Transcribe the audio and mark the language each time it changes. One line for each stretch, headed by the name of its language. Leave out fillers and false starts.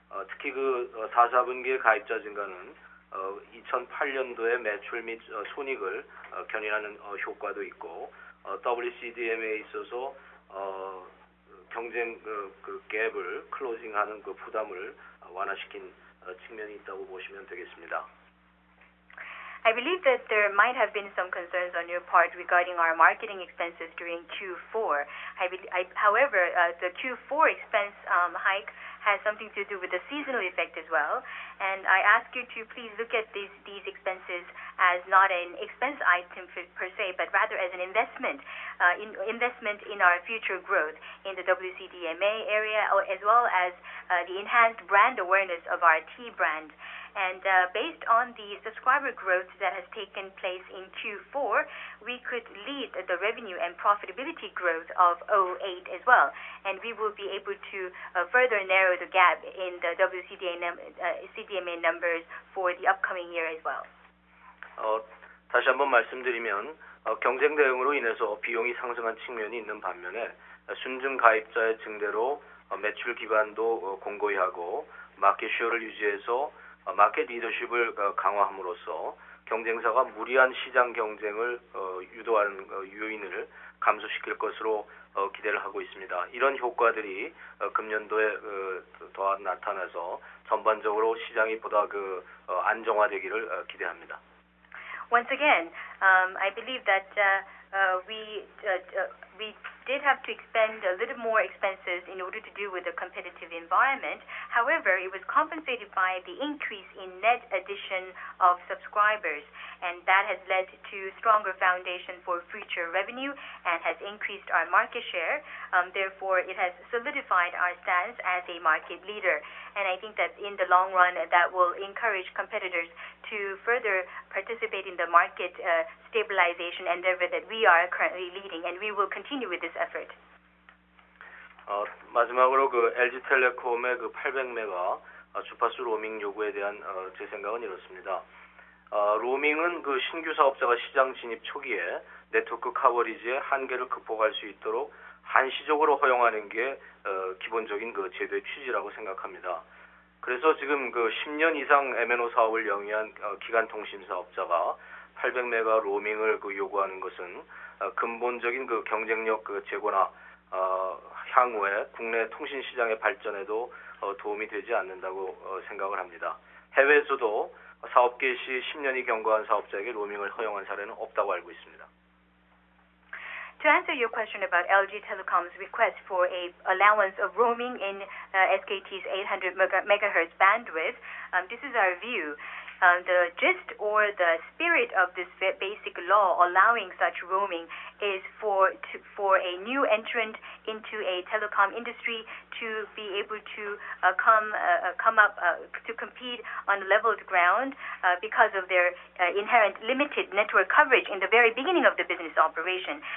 Korean: 특히 그 4사분기의 가입자 증가는 2008년도의 매출 및 손익을 견인하는 효과도 있고 WCDMA에 있어서 경쟁 그 갭을 클로징하는 그 부담을 완화시킨 측면이 있다고 보시면 되겠습니다.
English: I believe that there might have been some concerns on your part regarding our marketing expenses during Q4. However, the Q4 expense hike has something to do with the seasonal effect as well. And I ask you to please look at these expenses as not an expense item per se, but rather as an investment in our future growth in the WCDMA area, as well as the enhanced brand awareness of our T brand. And based on the subscriber growth that has taken place in Q4, we could lead the revenue and profitability growth of 2008 as well. And we will be able to further narrow the gap in the WCDMA numbers for the upcoming year as well.
Korean: 다시 한번 말씀드리면 경쟁 대응으로 인해서 비용이 상승한 측면이 있는 반면에 순증 가입자의 증대로 매출 기반도 공고히 하고 마켓 쉐어를 유지해서 마켓 리더십을 강화함으로써 경쟁사가 무리한 시장 경쟁을 유도하는 요인을 감소시킬 것으로 기대를 하고 있습니다. 이런 효과들이 금년도에 더 나타나서 전반적으로 시장이 보다 안정화되기를 기대합니다.
English: Once again, I believe that we did have to expend a little more expenses in order to deal with the competitive environment. However, it was compensated by the increase in net addition of subscribers, and that has led to stronger foundation for future revenue and has increased our market share. Therefore, it has solidified our stance as a market leader. And I think that in the long run, that will encourage competitors to further participate in the market stabilization endeavor that we are currently leading, and we will continue with this effort.
Korean: 마지막으로 그 LG텔레콤의 그 800메가 주파수 로밍 요구에 대한 제 생각은 이렇습니다. 로밍은 그 신규 사업자가 시장 진입 초기에 네트워크 커버리지의 한계를 극복할 수 있도록 한시적으로 허용하는 게 기본적인 그 제도의 취지라고 생각합니다. 그래서 지금 그 10년 이상 MNO 사업을 영위한 기간 통신 사업자가 800메가 로밍을 요구하는 것은 근본적인 그 경쟁력 제고나 향후에 국내 통신 시장의 발전에도 도움이 되지 않는다고 생각을 합니다. 해외에서도 사업 개시 10년이 경과한 사업자에게 로밍을 허용한 사례는 없다고 알고 있습니다.
English: To answer your question about LG Telecom's request for a allowance of roaming in SKT's 800 megahertz bandwidth, this is our view. The gist or the spirit of this basic law allowing such roaming is for a new entrant into a telecom industry to be able to come up to compete on leveled ground because of their inherent limited network coverage in the very beginning of the business operation.